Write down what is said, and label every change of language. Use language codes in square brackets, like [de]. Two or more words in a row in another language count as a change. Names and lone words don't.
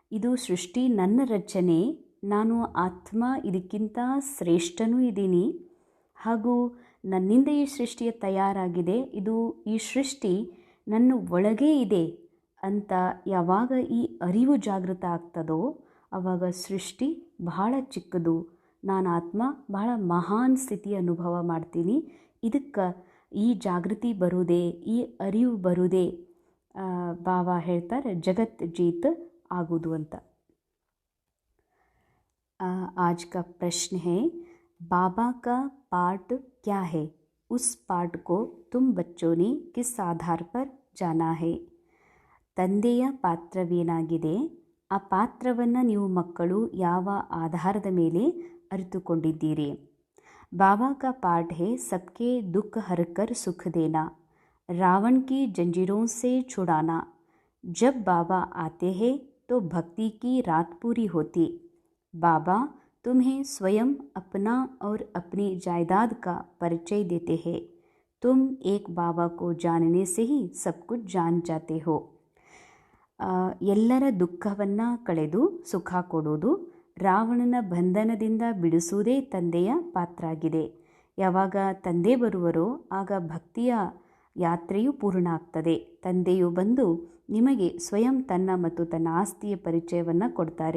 [kn] ಇದು ಸೃಷ್ಟಿ ನನ್ನ ರಚನೆ, ನಾನು ಆತ್ಮ ಇದಕ್ಕಿಂತ ಶ್ರೇಷ್ಠನೂ ಇದ್ದೀನಿ, ಹಾಗೂ ನನ್ನಿಂದ ಈ ಸೃಷ್ಟಿಯ ತಯಾರಾಗಿದೆ, ಈ ಸೃಷ್ಟಿ ನನ್ನ ಒಳಗೇ ಇದೆ ಅಂತ ಯಾವಾಗ ಈ ಅರಿವು ಜಾಗೃತ ಆಗ್ತದೋ ಆವಾಗ ಸೃಷ್ಟಿ ಬಹಳ ಚಿಕ್ಕದು, ನಾನು ಆತ್ಮ ಬಹಳ ಮಹಾನ್ ಸ್ಥಿತಿ ಅನುಭವ ಮಾಡ್ತೀನಿ. ಇದಕ್ಕೆ ಈ ಜಾಗೃತಿ ಬರುವುದೇ, ಈ ಅರಿವು ಬರುವುದೇ ಬಾಬಾ ಹೇಳ್ತಾರೆ ಜಗತ್ ಜೀತ್ ಆಗೋದು ಅಂತ. [hi] आज का प्रश्न है, बाबा का पाठ क्या है? उस पाठ को तुम बच्चों ने किस आधार पर जाना है? [kn] ತಂದೆಯ ಪಾತ್ರವೇನಾಗಿದೆ, ಆ ಪಾತ್ರವನ್ನು ನೀವು ಮಕ್ಕಳು ಯಾವ ಆಧಾರದ ಮೇಲೆ ಅರಿತುಕೊಂಡಿದ್ದೀರಿ? [hi] बाबा का पाठ है सबके दुख हरकर सुख देना, रावण की जंजीरों से छुड़ाना. जब बाबा आते हैं तो भक्ति की रात पूरी होती. बाबा तुम्हें स्वयं अपना और अपनी जायदाद का परिचय देते हैं. तुम एक बाबा को जानने से ही सब कुछ जान जाते हो. [kn] ಎಲ್ಲರ ದುಃಖವನ್ನು ಕಳೆದು ಸುಖ ಕೊಡೋದು, ರಾವಣನ ಬಂಧನದಿಂದ ಬಿಡಿಸುವುದೇ ತಂದೆಯ ಪಾತ್ರ ಆಗಿದೆ. ಯಾವಾಗ ತಂದೆ ಬರುವರೋ ಆಗ ಭಕ್ತಿಯ ಯಾತ್ರೆಯು ಪೂರ್ಣ ಆಗ್ತದೆ. ತಂದೆಯು ಬಂದು ನಿಮಗೆ ಸ್ವಯಂ ತನ್ನ ಮತ್ತು ತನ್ನ ಆಸ್ತಿಯ ಪರಿಚಯವನ್ನು ಕೊಡ್ತಾರೆ.